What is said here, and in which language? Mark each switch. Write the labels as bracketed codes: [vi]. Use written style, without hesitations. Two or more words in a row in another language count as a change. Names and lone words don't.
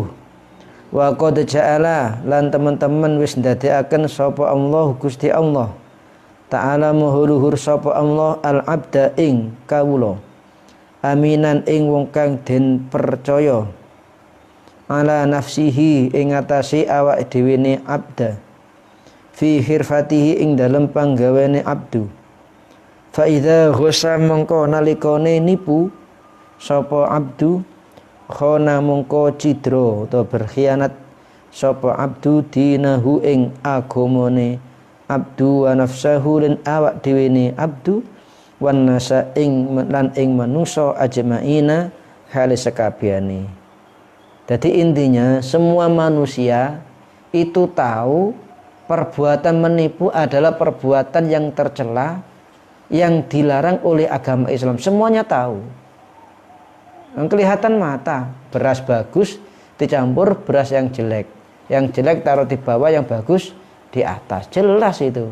[ar] وقد جعل [jv] lan teman-teman wis ndadekaken sapa Allah Gusti Allah Ta'ala maha sapa Allah al-abda ing kawula aminan ing wong kang den percaya [ar] على نفسه [jv] ing atase awak dhewe ne abda [ar] في حرفته [jv] ing dalem panggaweane abdu. [ar] فإذا غش [jv] mongko nalikane nipu sapa abdu khana mongko cidra utawa berkhianat sapa abdu dinahu ing agamane abdu [ar] ونفسه [jv] lan awak dhewe ne abdu [ar] والناس [jv] ing lan ing manusa ajmaina hale sakabehane. [id] Jadi intinya semua manusia itu tahu perbuatan menipu adalah perbuatan yang tercela, yang dilarang oleh agama Islam. Semuanya tahu. Yang kelihatan mata, beras bagus dicampur beras yang jelek taruh di bawah, yang bagus di atas, jelas itu.